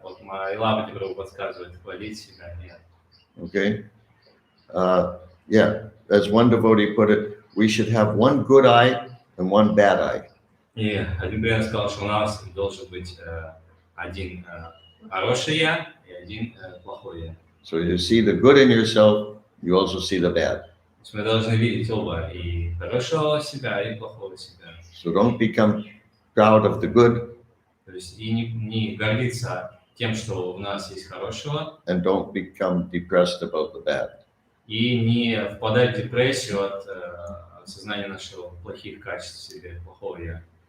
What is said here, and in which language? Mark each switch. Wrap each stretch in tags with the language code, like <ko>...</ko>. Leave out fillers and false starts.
<ru>Вот моя лапа теперь подсказывает, хвалить себя. Нет.</ru> <en>Okay. Yeah, as one devotee put it, we should have one good eye and one bad eye.</en> <ru>И один преданный сказал, что у нас должен быть один хороший я и один плохой я.</ru> <en>So you see the good in yourself, you also see the bad.</en> <ru>То есть мы должны видеть оба, и хорошего себя, и плохого себя.</ru> <en>So don't become proud of the good.</en> <ru>То есть и не гордиться тем, что у нас есть хорошего,</ru> <en>And don't become depressed about the bad.</en> <ru>и не впадать в депрессию от осознания нашего плохих качеств в себе, плохого я.</ru>